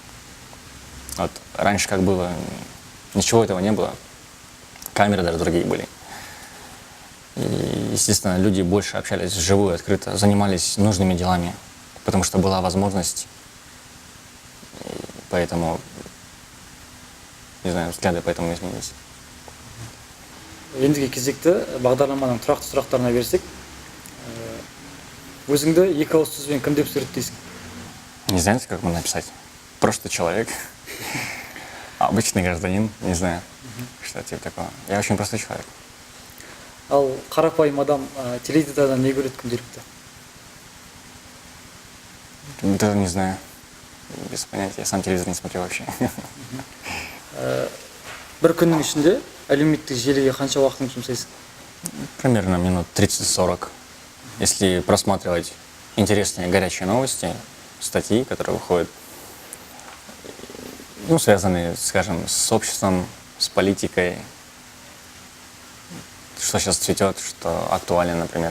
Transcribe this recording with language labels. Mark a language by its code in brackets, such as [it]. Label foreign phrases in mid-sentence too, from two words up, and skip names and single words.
[ru] Вот раньше как было, ничего этого не было, камеры даже другие были. И, естественно, люди больше общались вживую, открыто, занимались нужными делами, потому что была возможность. И поэтому, не знаю, взгляды поэтому изменились. [kk] Ендігі кезекті бағдарламаның тұрақты сұрақтарына берсек, өзіңді екі ауыз сөзбен кім деп суреттейсің? [ru] Не знаете, как можно написать? Просто человек, обычный гражданин, не знаю, что типа такого. Я очень простой человек. [kk] Ал қарапайым адам теледидардан не көреді күнделікті? [ru] Даже не знаю, без понятия, я сам телевизор не смотрю вообще. [kk] Бір күннің ішінде әлеуметтік желіге қанша уақытыңды жұмсайсың? [ru] Примерно минут 30-40. Если просматривать интересные горячие новости, статьи, которые выходят, связанные, скажем, с обществом, с политикой, что сейчас цветет, что актуально, например.